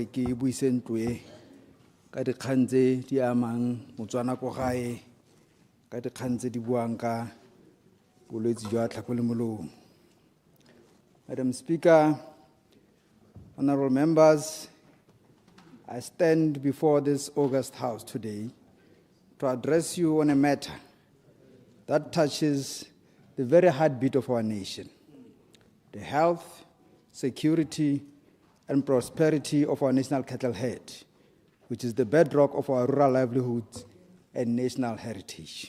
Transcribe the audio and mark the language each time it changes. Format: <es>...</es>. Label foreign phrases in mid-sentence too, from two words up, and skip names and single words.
<tn>ke buisentwe ka dikgang tse di amang Motswana ko gae ka dikgang tse di buang ka bolwetse jwa tlhako le molomo.</tn> <en>Madam Speaker, honorable members, I stand before this August House today to address you on a matter that touches the very heartbeat of our nation, the health, security, and prosperity of our national cattle herd, which is the bedrock of our rural livelihoods and national heritage.</en>